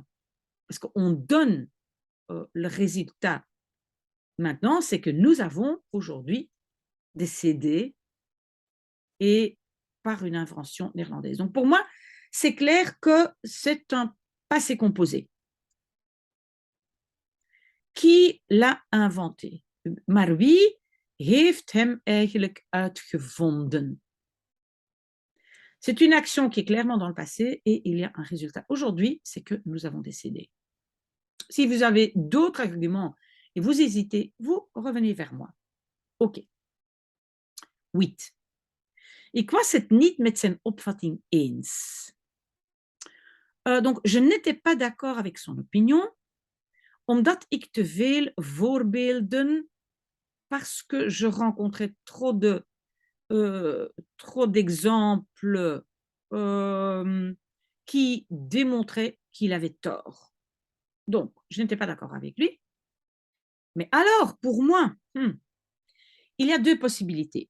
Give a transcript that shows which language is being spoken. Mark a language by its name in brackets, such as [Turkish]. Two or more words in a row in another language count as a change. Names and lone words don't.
[French] Parce qu'on donne le résultat maintenant, c'est que nous avons aujourd'hui des CD et par une invention néerlandaise. Donc pour moi, c'est clair que c'est un passé composé. Qui l'a inventé? [Dutch] Maar wie heeft hem eigenlijk uitgevonden. [French] C'est une action qui est clairement dans le passé et il y a un résultat. Aujourd'hui, c'est que nous avons décidé. Si vous avez d'autres arguments et vous hésitez, vous revenez vers moi. OK. 8. [Dutch] Ik was het niet met zijn opvatting eens. [French] Donc, je n'étais pas d'accord avec son opinion, [Dutch] omdat ik te veel voorbeelden, [French] parce que je rencontrais trop d'exemples qui démontraient qu'il avait tort. Donc, je n'étais pas d'accord avec lui. Mais alors, pour moi, il y a deux possibilités.